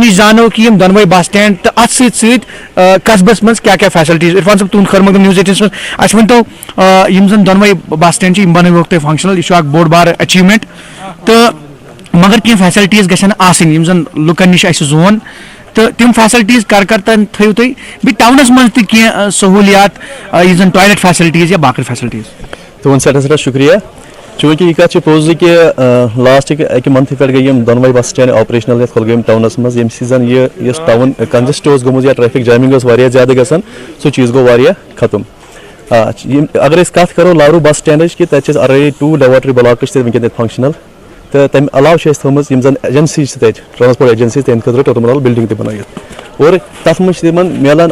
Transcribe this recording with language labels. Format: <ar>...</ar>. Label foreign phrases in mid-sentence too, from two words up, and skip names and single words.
<ks>نش زانو کہ یم دۄنوے</ks> <en>bus stand</en> <ks>تو اتھ سۭتۍ قصبس منٛز کیٛاہ کیٛاہ فیسلٹیز عرفان صٲب تُہُنٛد خٲر مقدم نیوز 18 منٛز اسہِ ؤنۍتو یم زن دۄنوے</ks> <en>bus stand</en> <ks>چھِ یم بنٲوِکھ تُہۍ فنکشنل یہ چھُ اکھ بوٚڑ بار اچیومنٹ تہٕ مگر کینٛہہ فیسلٹیز گژھن آسٕنۍ یم زن لُکن نش اسہِ زون تو تم فیسلٹیز کرتن تھو تھی بیٚیہِ ٹاؤنس منٛز تہِ کینٛہہ سہولیات یہ زن</ks> <en>toilet facilities</en> <ks>یا باقی فیسلٹیز تہد سٹھا شکریہ چونکہ یہ کت پوز کہ لاسٹ اکہ منتھ پہ گئی دونوے</ks> <en>bus stand operational</en> <ks>یتھ کولگام ٹاؤنس مز یم زن یہ</ks> <en>town congest</en> <ks>گوٚمُت یا</ks> <en>traffic jamming</en> <ks>واریاہ زیادہ گژھان سُہ چیز گوٚو واریاہ ختم اگر أسۍ کتھ کرو لارو بس سٹینڈچ کہ تتہِ چھِ</ks> <en>already 2 laboratory blocks</en> <ks>ونکیٚن فنکشنل تو تمہ علاوہ تھومٕژ یم زن</ks> <en>agency transport agency</en> <ks>تہند خٲطرٕ</ks> <en>terminal building</en> <ks>تہِ بنٲیِتھ اور تتھ منٛز تمن ملان</ks>